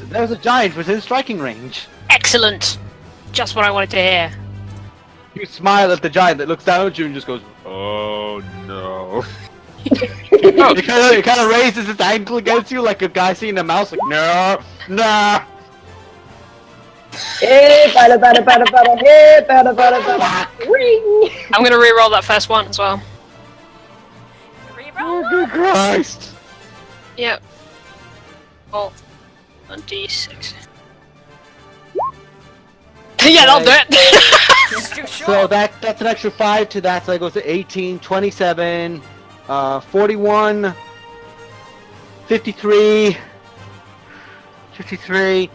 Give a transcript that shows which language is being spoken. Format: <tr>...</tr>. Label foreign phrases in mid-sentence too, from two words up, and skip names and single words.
<en>There's a giant within striking range. Excellent. Just what I wanted to hear. You smile at the giant that looks down at you and just goes, "Oh no." Oh, It kind of raises its ankle against you like a guy seeing a mouse. Like, no, no. Hey, bada bada bada bada, hey, bada bada bada. Ring! I'm gonna re-roll that first one as well. Reroll. Oh, good Christ. Yep. Oh, a d6. Yeah, that'll do it. It's too short. So that's an extra 5 to that, so that goes to 18, 27, 41, 53, 53,</en>